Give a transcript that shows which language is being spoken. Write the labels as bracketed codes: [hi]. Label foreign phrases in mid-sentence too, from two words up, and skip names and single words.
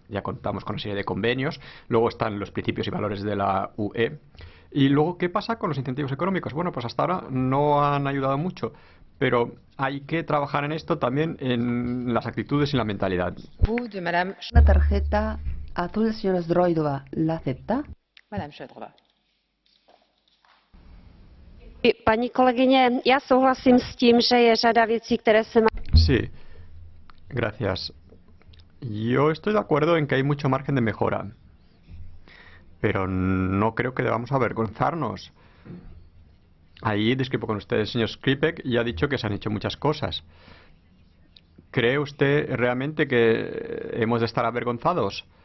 [es] Ya contamos con una serie de convenios, luego están los principios y valores de la UE. Y luego, ¿qué pasa con los incentivos económicos? Bueno, pues hasta ahora no han ayudado mucho, pero hay que trabajar en esto también, en las actitudes y la mentalidad. Una tarjeta azul, señora Zdrojdova, ¿la acepta? [cs] Paní kolegyně, já souhlasím s tím, že je řada věcí, které se [es] Sí, gracias. Yo estoy de acuerdo en que hay mucho margen de mejora, pero no creo que debamos avergonzarnos. Ahí discrepo con usted, señor Skripek, y ha dicho que se han hecho muchas cosas. ¿Cree usted realmente que hemos de estar avergonzados?